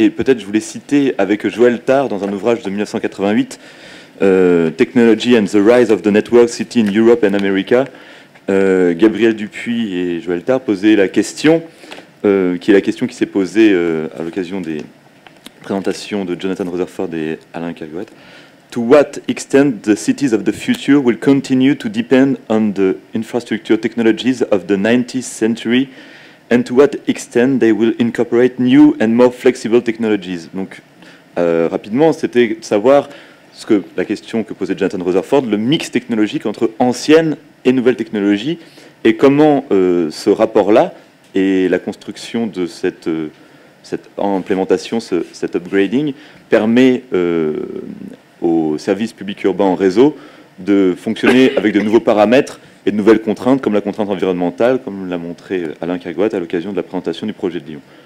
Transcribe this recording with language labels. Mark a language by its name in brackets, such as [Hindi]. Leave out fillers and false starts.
[French] Et peut-être je voulais citer avec Joël Tard dans un ouvrage de 1988, Technology and the Rise of the Network City in Europe and America. Gabriel Dupuy et Joël Tard posaient la question, qui est la question qui s'est posée à l'occasion des présentations de Jonathan Rutherford et Alain Cagouat. [English] To what extent the cities of the future will continue to depend on the infrastructure technologies of the 19th century, and to what extent they will incorporate new and more flexible technologies. [French] Donc, rapidement, c'était de savoir la question que posait Jonathan Rutherford, le mix technologique entre anciennes et nouvelles technologies, et comment ce rapport-là et la construction de cette implémentation, cet upgrading, permet aux services publics urbains en réseau de fonctionner avec de nouveaux paramètres et de nouvelles contraintes, comme la contrainte environnementale, comme l'a montré Alain Cagouat à l'occasion de la présentation du projet de Lyon.